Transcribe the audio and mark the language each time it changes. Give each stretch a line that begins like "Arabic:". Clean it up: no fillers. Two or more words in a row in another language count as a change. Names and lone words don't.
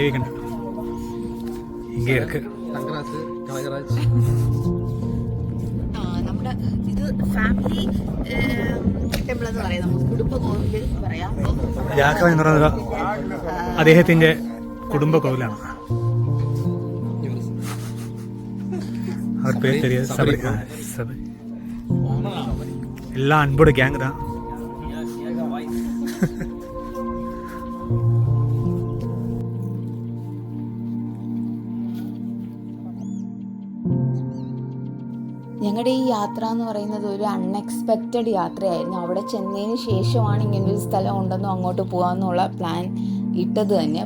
Malayalam: നമ്മുടെ ഇത്
English: family temple
Malayalam: എന്ന് പറയാം, നമുക്ക് കുടുംബ കോവിൽ പറയാം. രാഘവൻ എന്ന് പറയുന്നത് അദ്ദേഹത്തിന്റെ കുടുംബ കോവിലാണ്.
Tamil: அவர் பேர் தெரியாது. சபரி எல்லாம் அன்போட கேங் தான்.
Malayalam: ഞങ്ങളുടെ ഈ യാത്ര എന്ന് പറയുന്നത് ഒരു അൺഎക്സ്പെക്റ്റഡ് യാത്രയായിരുന്നു. അവിടെ ചെന്നതിന് ശേഷമാണ് ഇങ്ങനൊരു സ്ഥലം ഉണ്ടെന്നും അങ്ങോട്ട് പോകാമെന്നുള്ള പ്ലാൻ ഇട്ടത് തന്നെ.